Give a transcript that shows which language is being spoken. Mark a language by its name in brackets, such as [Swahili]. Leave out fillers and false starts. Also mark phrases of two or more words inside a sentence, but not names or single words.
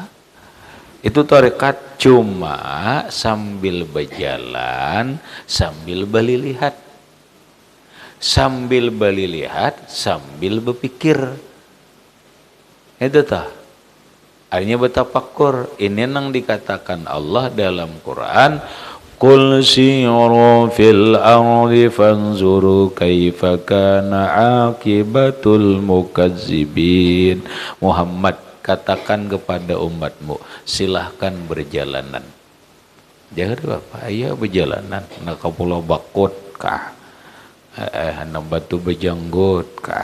[Banjar] Itu tarekat cuma sambil berjalan, sambil berlihat. Sambil berlihat, sambil berpikir. Itu tah. Artinya bertafakur. Ini yang dikatakan Allah dalam Quran. [Arabic] قل سيروا في الأرض فانظروا كيف كان عاقبة المكذبين. Muhammad, katakan kepada umatmu, silahkan berjalanan. Jangan apa? Ayo berjalanan. Nak ke Pulau Bakut kah? Nak Batu Bejanggut kah?